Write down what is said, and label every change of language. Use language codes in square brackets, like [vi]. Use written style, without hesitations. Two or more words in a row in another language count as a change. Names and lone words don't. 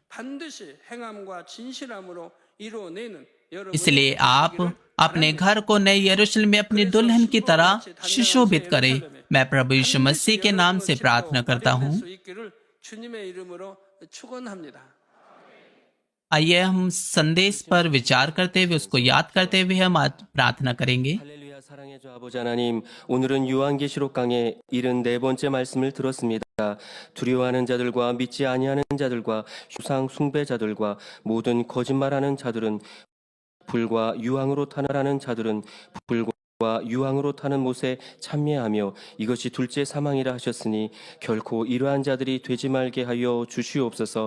[hi] इसलिए आप अपने घर को नए यरूशलेम में अपनी दुल्हन की तरह सुशोभित करें। मैं प्रभु यीशु मसीह के नाम से प्रार्थना करता हूँ। आइए हम संदेश पर विचार करते हुए, उसको याद करते हुए हम आज प्रार्थना करेंगे। [ko] 사랑의 주 아버지 하나님, 오늘은 요한계시록 강의 74번째 말씀을 들었습니다. 두려워하는 자들과 믿지 아니하는 자들과 우상 숭배자들과 모든 거짓말하는 자들은 불과 유황으로 타나라는 자들은 불과 유황으로 타는 못에 참여하며 이것이 둘째 사망이라 하셨으니 결코 이러한 자들이 되지 말게 하여 주시옵소서.